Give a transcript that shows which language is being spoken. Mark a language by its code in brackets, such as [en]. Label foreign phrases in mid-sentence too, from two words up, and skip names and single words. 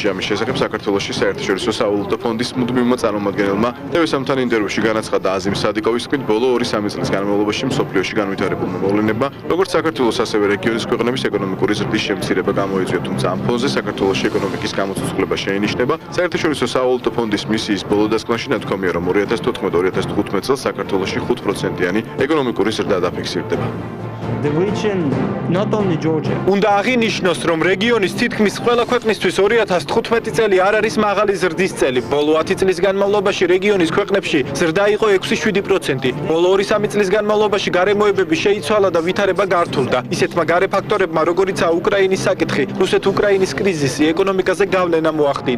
[ka] ამის შესახებ საქართველოში საერთაშორისო სავალუტო ფონდის მუდმივმა წარმომადგენელმა TV3-თან ინტერვიუში განაცხადა აზიმ სადიკოვის თქმით, ბოლო 2-3 წლის განმავლობაში მსოფლიოში განვითარებულმა მოვლენებმა, როგორც საქართველოს, ასევე რეგიონის ქვეყნების ეკონომიკური ზრდის შემცირება გამოიწვია, თუმცა ამ ფონზე საქართველოს ეკონომიკის გამოცოცხლება შეინიშნება. საერთაშორისო სავალუტო ფონდის მისიის ბოლო დასკვნაში ნათქვამია, რომ 2014-2015 წელს საქართველოში 5%-იანი ეკონომიკური ზრდა დაფიქსირდება. [en] The region, not only Georgia. [ka] უნდა აღინიშნოს, რომ რეგიონის თითქმის ყველა ქვეყნისთვის 2015 წელი არ არის მაღალი ზრდის წელი. ბოლო 10 წლის განმავლობაში რეგიონის ქვეყნებში ზრდა იყო 6-7%. ბოლო 2-3 წლის განმავლობაში გარემოებები შეიცვალა და ვითარება გართულდა. ისეთმა გარე ფაქტორებმა, როგორიცაა უკრაინის საკითხი, რუსეთ-უკრაინის კრიზისი, ეკონომიკაზე გავლენა მოახდინა.